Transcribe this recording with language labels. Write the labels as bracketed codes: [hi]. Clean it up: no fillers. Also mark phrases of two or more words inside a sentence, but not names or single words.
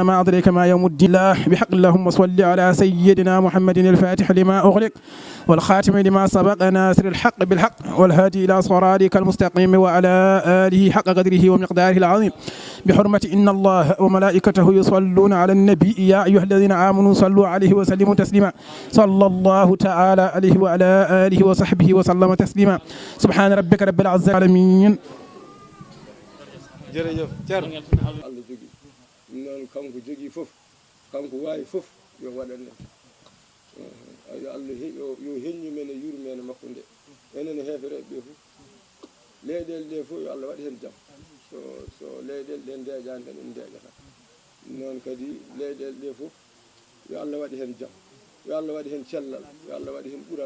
[ar] ما أدريك ما يوم الدين الله بحق اللهم صل على سيدنا محمد الفاتح لما أغلق والخاتم لما سبق ناصر الحق بالحق والهادي إلى صراطك المستقيم وعلى آله حق قدره ومقداره العظيم بحرمة إن الله وملائكته يصلون على النبي يا أيها الذين آمنوا صلوا عليه وسلموا تسليما صلى الله تعالى عليه وعلى آله وصحبه وسلم تسليما سبحان ربك رب العزة العالمين [ff] jërëjëf Thierno Allah jogi noon kanko jogi fof kanko waawi fof yo waɗan en yo Allah yo heññu men e yuru men makko nde enen heefereɓe ɓe fof leyɗele ɗe fof yo Allah waɗi hen jaam so leyɗele ɗe ndeeƴani tan en ndeeƴata noon kadi leyɗele ɗe fof yo Allah waɗi hen jaam yo Allah waɗi hen cellal yo Allah waɗi hen ɓural